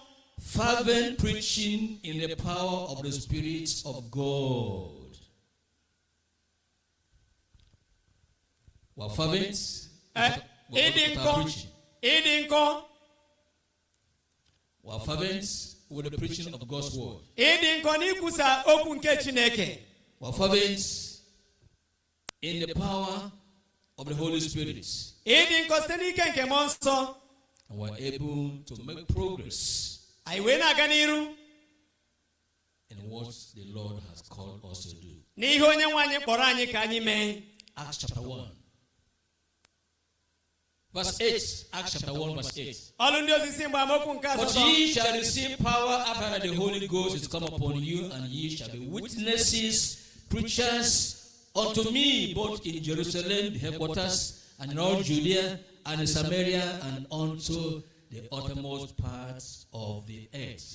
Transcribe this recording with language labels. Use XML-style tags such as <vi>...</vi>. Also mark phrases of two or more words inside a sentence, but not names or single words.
<en>Fervent preaching in the power of the Spirit of God. Well, fervent.</en> <ig>Ịdị nkọ.</ig> <en>Well, fervent with the preaching of God's word.</en> <ig>Ịdị nkọ n'ikwusa okwu nke Chineke.</ig> <en>Well, fervent in the power of the Holy Spirit.</en> <ig>Ịdị nkọ site n'ike nke Mmụọ Nsọ.</ig> <en>And we're able to make progress</en> <ig>Anyị wee na-aga n'iru</ig> <en>in what the Lord has called us to do.</en> <ig>N'ihe onye nwe anyị kpọrọ anyị ka anyị mee.</ig> <en>Acts chapter 1. Verse 8, Acts chapter 1, verse 8.</en> <ig>Ọlụ ndị ozizi mgbe amaokwu nke</ig> <en>But</en> <ig>asatọ.</ig> <en>ye shall receive power after that the Holy Ghost is come upon you, and ye shall be witnesses, preachers unto me, both in Jerusalem, the headquarters, and in all Judea, and in Samaria, and unto the uttermost parts of the earth.</en>